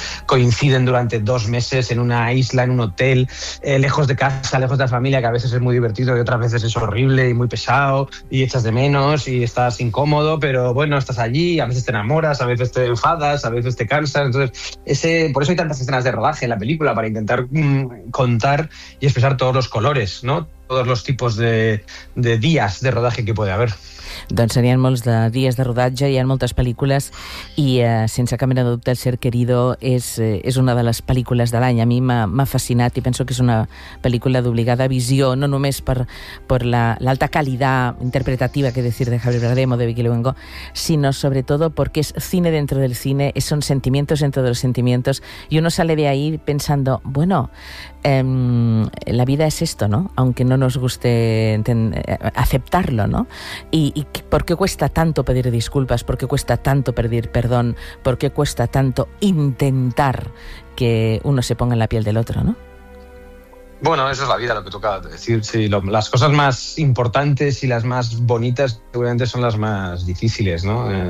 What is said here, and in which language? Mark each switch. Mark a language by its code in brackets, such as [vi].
[es] coinciden durante 2 meses en una isla, en un hotel, lejos de casa, lejos de la familia, que a veces es muy divertido y otras veces es horrible y muy pesado y echas de menos y estás incómodo, pero bueno, estás allí, a veces te enamoras, a veces te enfadas, a veces te cansas, entonces por eso hay tantas escenas de rodaje en la película, para intentar contar y expresar todos los colores, ¿no? Todos los tipos de días de rodaje que puede haber. [ca] Doncs n'hi ha molts de dies de rodatge, hi ha moltes pel·lícules i, sense cap mena de dubte, El ser querido és una de les pel·lícules de l'any. A mi m'ha fascinat i penso que és una pel·lícula d'obligada visió, no només per l'alta qualitat interpretativa, [es] que decir, [ca] de Javier Bardem o de Vicky Luengo, sinó sobretot perquè és [es] cine dentro del cine, [ca] són [es] sentimientos dentro de los sentimientos, [ca] i [es] uno sale de ahí pensando, bueno, la vida es esto, ¿no? Aunque no nos guste aceptarlo, ¿no? ¿Y por qué cuesta tanto pedir disculpas? ¿Por qué cuesta tanto pedir perdón? ¿Por qué cuesta tanto intentar que uno se ponga en la piel del otro, ¿no? Bueno, eso es la vida, lo que toca decir. Sí, las cosas más importantes y las más bonitas seguramente son las más difíciles, ¿no?